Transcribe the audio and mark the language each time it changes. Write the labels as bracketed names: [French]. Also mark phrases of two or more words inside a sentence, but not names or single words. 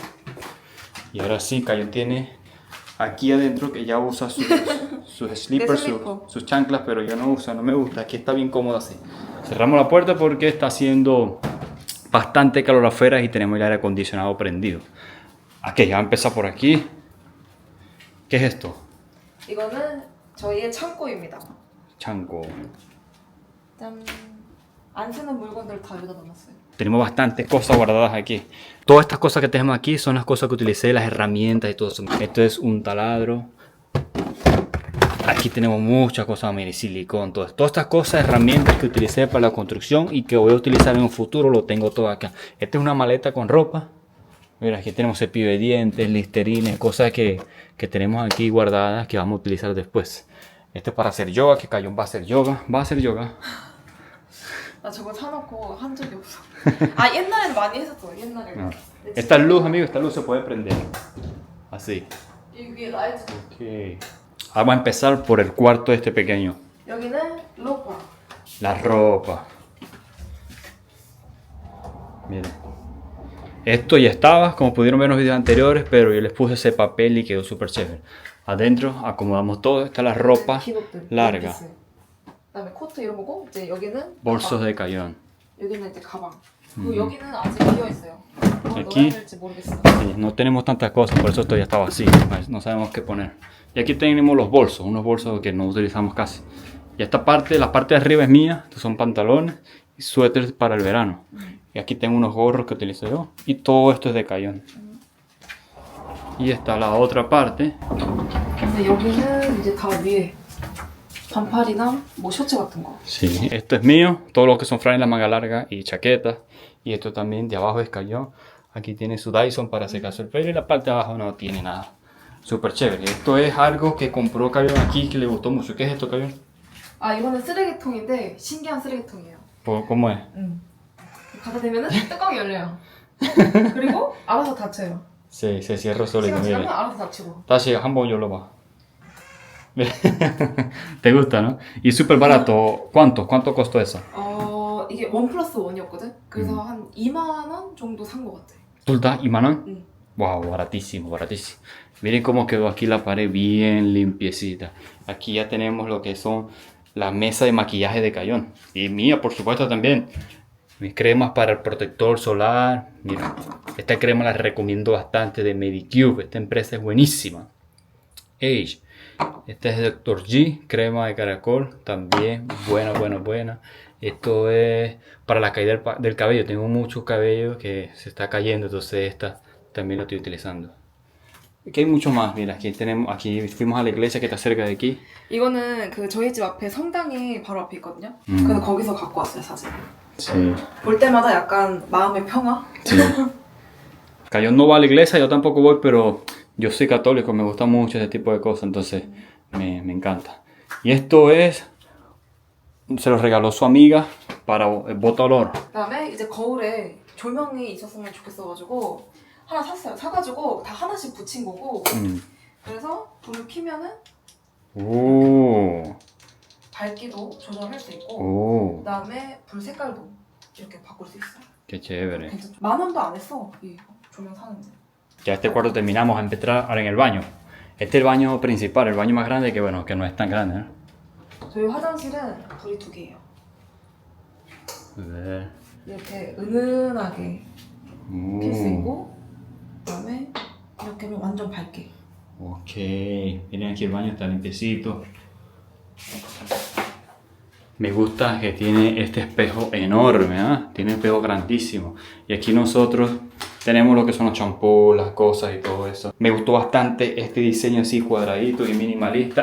[Spanish] Y ahora sí, Cayón tiene aquí adentro que ya usa sus slippers, sus chanclas, pero yo no uso, no me gusta. Aquí está bien cómodo así. Cerramos la puerta porque está haciendo bastante calor afuera y tenemos el aire acondicionado prendido. Ok, ya va a empezar por aquí. ¿Qué es esto? [Korean] 이거는 저희의 창고입니다. [Spanish] Chanco. [Korean] 짠. 안 쓰는 물건들 다 여기다 넣어놨어요. [Spanish] Tenemos bastantes cosas guardadas aquí. Todas estas cosas que tenemos aquí son las cosas que utilicé, las herramientas y todo eso. Esto es un taladro. Aquí tenemos muchas cosas, mire, silicón, todas estas cosas, herramientas que utilicé para la construcción y que voy a utilizar en un futuro, lo tengo todo acá. Esta es una maleta con ropa. Mira, aquí tenemos cepillo de dientes, listerines, cosas que tenemos aquí guardadas que vamos a utilizar después. Esto es para hacer yoga, que Cayón va a hacer yoga. Va a hacer yoga. [Korean] 나 저거 사놓고 한 적이 없어. 옛날에는 많이 했었어. 옛날에. [Spanish] No. Esta luz, amigo, esta luz se puede prender. Así. [Korean] 여기 라이트. [Spanish] Okay. Vamos a empezar por el cuarto este pequeño. [Korean] 여기는 로파. [Spanish] La ropa. Miren. Esto ya estaba, como pudieron ver en los videos anteriores, pero yo les puse ese papel y quedó súper chévere. Adentro acomodamos todo. Esta es la ropa larga. [Korean] 그다음에 코트 이런 거고 이제 여기는 [Spanish] Bolsos de Cayón. [Korean] 여기는 이제 가방. 그리고 여기는 아직 비어 있어요. 뭐 [Spanish] Aquí [Korean] 넣어야 될지 모르겠어. [Spanish] sí, no tenemos tantas cosas, por eso esto ya está vacío. No sabemos qué poner. Y aquí tenemos los bolsos, unos bolsos que no utilizamos casi. Y esta parte, la parte de arriba es mía, estos son pantalones y suéteres para el verano. Y aquí tengo unos gorros que utilizo yo. Y todo esto es de Cayón. Y está la otra parte. [Korean] 근데 여기는 이제 다 위에 반팔이나 뭐 셔츠 같은 거. [Spanish] Sí, esto es mío, todo lo que son franes, la manga larga y chaquetas. Y esto también de abajo es Cayón. Aquí tiene su Dyson para secarse el pelo y la parte de abajo no tiene nada. Súper chévere. Esto es algo que compró Cayón aquí que le gustó mucho. ¿Qué es esto, Cayón? [Korean] 이거는 쓰레기통인데 신기한 쓰레기통이에요. [Spanish] ¿Cómo es? [Korean] 갖다 대면은 뚜껑이 열려요. 그리고 알아서 닫혀요. [Spanish] Sí, se cierra solito. [Korean] 시간 지나면 [Spanish] Mire. [Korean] 알아서 닫히고. 다시 한번 열어봐. [Spanish] Te gusta, ¿no? Y súper barato. ¿Cuánto costó eso? [Korean] 이게 1+1이었거든? 그래서 한 2만 원 정도 산 것 같아. [Spanish] ¿Tú das y Manon? [Korean] 응. [Spanish] Wow, baratísimo, baratísimo. Miren cómo quedó aquí la pared bien limpiecita. Aquí ya tenemos lo que son la mesa de maquillaje de Cayón. Y mía, por supuesto, también. Mis cremas para el protector solar. Mira, esta crema la recomiendo bastante de Medicube. Esta empresa es buenísima. Age. Este es Dr. G, crema de caracol, también buena. Esto es para la caída del cabello. Tengo mucho cabello que se está cayendo, entonces esta también lo estoy utilizando. Aquí hay mucho más. Mira, aquí fuimos a la iglesia que está cerca de aquí. [Korean] 이거는 그 저희 집 앞에 성당이 바로 앞에 있거든요. 그래서 거기서 갖고 왔어요, 사진. [Spanish] Sí. [Korean] 볼 때마다 약간 마음의 평화. [Spanish] Sí. Cayón no va a la iglesia, yo tampoco voy, pero yo soy católico, me gusta mucho ese tipo de cosas, entonces me encanta. Y esto se lo regaló su amiga para bota olor. [Korean] 그다음에 이제 거울에 조명이 있었으면 좋겠어가지고 하나 샀어요. 사가지고 다 하나씩 붙인 거고. 그래서 불을 켜면은 밝기도 조절할 수 있고. 그다음에 불 색깔도 이렇게 바꿀 수 있어요. [Spanish] Qué chévere. [Korean] 괜찮죠? 10,000원도 안 했어. 이 조명 사는데. [Spanish] Ya este cuarto terminamos a entrar ahora en el baño. Este es el baño principal, el baño más grande que bueno, que no es tan grande, ¿no? [Korean] 저희 화장실은 불이 2개예요. 네. 이렇게 은은하게 켤 수 있고, 그다음에 이렇게 하면 완전 밝게. [Spanish] Ok, miren aquí el baño está limpiecito. Me gusta que tiene este espejo enorme, ¿eh? Tiene un espejo grandísimo. Y aquí nosotros tenemos lo que son los champús, las cosas y todo eso. Me gustó bastante este diseño así cuadradito y minimalista.